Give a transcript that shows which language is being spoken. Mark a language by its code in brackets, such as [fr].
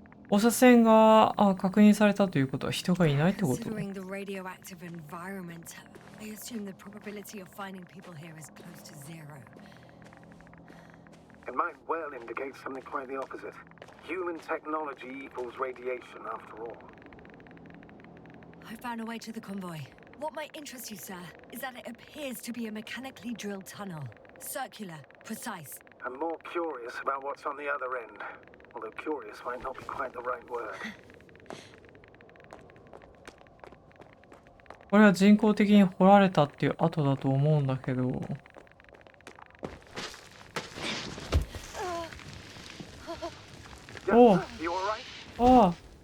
[ja] 放射線が確認されたということは人がいないってこと？ [en] Considering the radioactive environment, I assume the probability of finding people here is close to zero. It might well indicate something quite the opposite. Human technology equals radiation, after all. I found a way to the convoy. What might interest you, sir, is that it appears to be a mechanically drilled tunnel. Circular, precise. I'm more curious about what's on the other end. Although curious might not be quite the right word. [ja] これは人工的に掘られたっていう跡だと思うんだけど。おう。ああ。